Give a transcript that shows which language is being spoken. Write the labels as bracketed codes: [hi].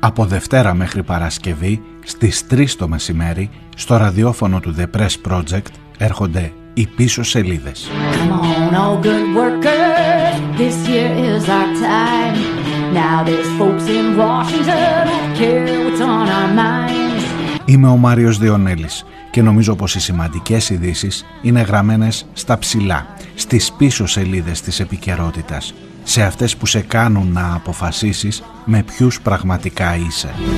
[el] Δευτέρα μέχρι Παρασκευή, στις 3 το μεσημέρι, στο ραδιόφωνο του The Press Project, έρχονται οι πίσω σελίδες. [en] Come on, all good workers, this year is our time. Now there's folks in Washington care what's on our minds. [el] Είμαι ο Μάριος Διονέλης και νομίζω πως οι σημαντικές ειδήσεις είναι γραμμένες στα ψηλά, στις πίσω σελίδες της επικαιρότητας, σε αυτές που σε κάνουν να αποφασίσεις με ποιους πραγματικά είσαι.